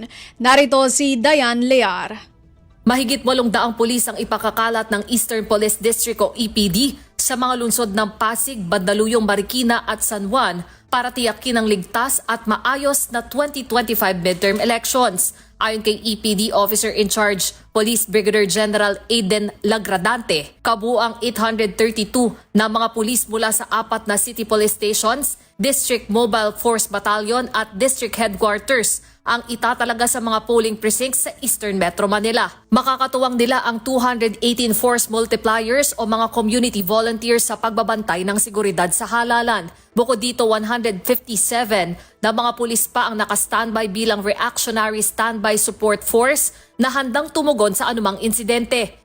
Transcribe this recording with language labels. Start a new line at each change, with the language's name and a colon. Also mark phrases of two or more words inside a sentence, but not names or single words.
Filipino: Narito si Dayan Lear. Mahigit 800 pulis ang ipakakalat ng Eastern Police District o EPD sa mga lungsod ng Pasig, Bandaluyong, Marikina at San Juan para tiyakin ang ligtas at maayos na 2025
English: midterm elections.
Filipino: Ayon kay EPD
English: Officer in Charge,
Filipino: Police Brigadier General Aiden Lagradante, kabuang 832 na mga pulis mula sa 4 na
English: city police stations,
Filipino: District Mobile Force Battalion at District Headquarters ang itatalaga sa mga
English: polling precincts
Filipino: sa Eastern Metro Manila. Makakatuwang nila ang 218
English: force multipliers
Filipino: o mga
English: community volunteers
Filipino: sa pagbabantay ng seguridad sa halalan. Bukod dito, 157 na mga pulis pa ang naka-standby bilang
English: reactionary standby support force
Filipino: na handang tumugon sa anumang insidente.